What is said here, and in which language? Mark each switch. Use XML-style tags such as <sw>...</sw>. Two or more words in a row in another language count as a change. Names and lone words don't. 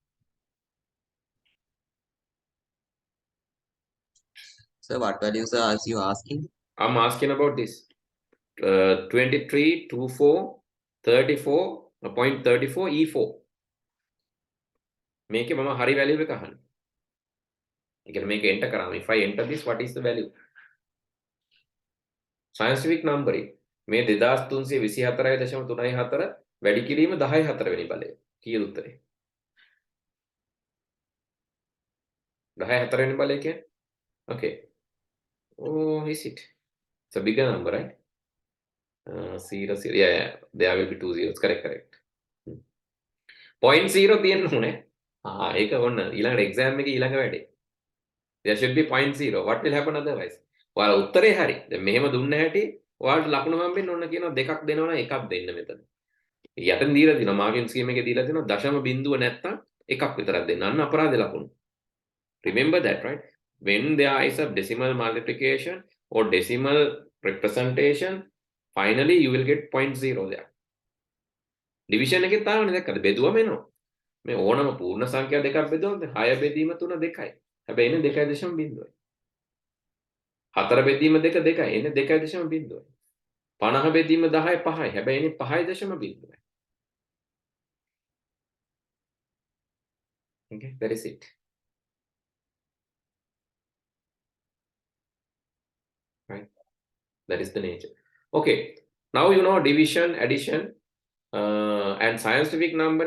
<en>So what values are you asking? I'm asking about this. 23, 24, 34.34 E4.</en> <si>මේකේ මම හරි value එක අහන්නේ. ඒ කියන්නේ මේක enter කරාම</si> <en>if I enter this, what is the value? Scientific numbering.</en> <si>මේ 2324.34 වැඩි කිරීම 14 වෙනි බලය. කීයද උත්තරේ? 14 වෙනි බලය කියන්නේ?</si> <en>Okay. Oh, is it? It's a bigger number, right? 0, 0. Yeah. There will be 2 zeros. Correct.</en> <si>0.0 තියෙන්න ඕනේ. ඒක ඔන්න ඊළඟ exam එකේ ඊළඟ වැඩේ.</si> <en>There should be 0.0. What will happen otherwise?</en> <si>ඔයාලා උත්තරේ හරි. දැන් මෙහෙම දුන්න හැටි ඔයාලට ලකුණු හම්බෙන්න ඕන කියනවා දෙකක් දෙනවනම් එකක් දෙන්න මෙතන. යටින් දීලා තිනවා</si> <en>marking scheme</en> <si>එකේ දීලා තිනවා දශම බිංදුව නැත්තම් එකක් විතරක් දෙන්න. අන්න අපරාධ ලකුණු.</si> <en>Remember that, right? When there is a decimal multiplication or decimal representation, finally you will get 0.0 there.</en> <si>Division එකේ තාවනේ දැක්කද? බෙදුවම එනවා. මේ ඕනම පූර්ණ සංඛ්‍යා දෙකක් බෙදුවම 6 බෙදීම 3 2යි. හැබැයි එන්නේ 2.0. 4 බෙදීම 2 2යි. එන්නේ 2.0. 50 බෙදීම 10 5යි. හැබැයි එන්නේ 5.0.</si> <en>Okay, that is it. Right? That is the nature. Okay, now you know division, addition, and scientific number.</en>